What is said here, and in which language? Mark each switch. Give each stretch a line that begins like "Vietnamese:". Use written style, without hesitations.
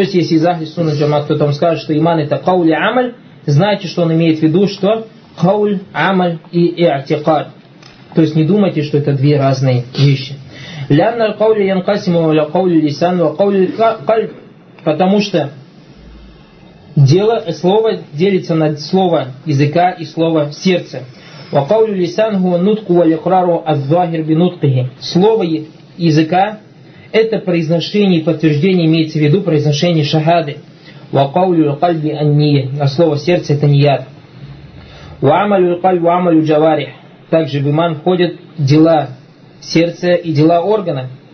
Russian: То есть, если из ахли сунна джамаат кто-то вам скажет, что иман это каули амаль, знайте, что он имеет в виду, что кауль, амаль и и'тикад. То есть, не думайте, что это две разные вещи.
Arabic: Лянна аль-каули янкасиму ва каулю лисан ва каулю кальб.
Russian: Потому что дело, слово делится на слово языка и слово сердца.
Arabic: وقول اللسان هو النطق والإقرار الظاهر بنطقه.
Russian: Слово языка это произношение и подтверждение, имеется в виду произношение шахады.
Arabic: وقول القلب النية.
Russian: А слово сердце это нияд.
Arabic: وعمل القلب وعمل الجوارح.
Russian: Также в иман входят дела сердца и дела органа.